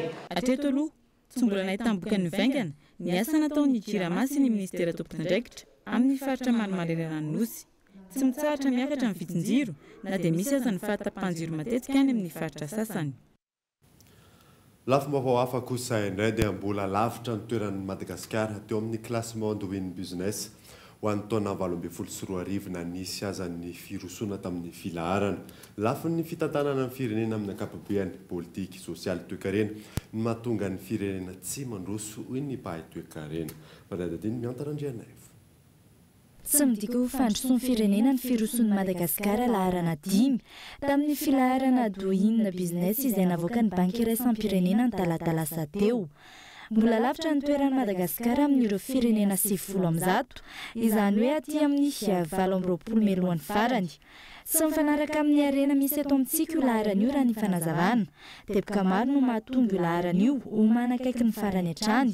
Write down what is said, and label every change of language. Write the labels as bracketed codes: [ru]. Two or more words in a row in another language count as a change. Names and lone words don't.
[mg] Hatreto aloha tsy mbola nahitam-boka ny vaingana ny asa nataon'ny jirama sy ny ministera tompon'andraikitra amin'ny faritra Marimarina Nosy. Tsy mitsahatra miakatra amin'ny vidin-jiro na dia misy aza ny fahatapahan-jiro matetika any amin'ny faritra sasany. Lafombaovao hafa kosa indray dia mbola lavitra ny toeran'ny Madagasikara teo amin'ny classement [en] doing business [mg] ho an'ny taona 2024 na nisy aza ny firosoana tamin'ny filaharana. Lafin'ny fitantanana ny firenena amin'ny ankapobeny politika sosialy toe-karena ny mahatonga ny firenena tsy mandroso hoy ny mpahay toe-karena. Maradadiny miantarandrianay. Tsy midika ho fandrosoan'ny firenena ny firosoan'ny Madagasikara laharana 5 tamin'ny filaharana [en] doing business [mg] izay navoaka ny banky iraisam-pirenena ny talatala teo. Mbola lavitra ny toeran'ny Madagasikara amin'ireo firenena 700 izany hoe aty amin'ny 20 melohan'ny farany. Sy mifanaraka amin'ny arena misy eto amintsika io laharana io raha ny fanazavana dia boka maro no mahatonga io laharana io ho manakaiky ny farany hatrany.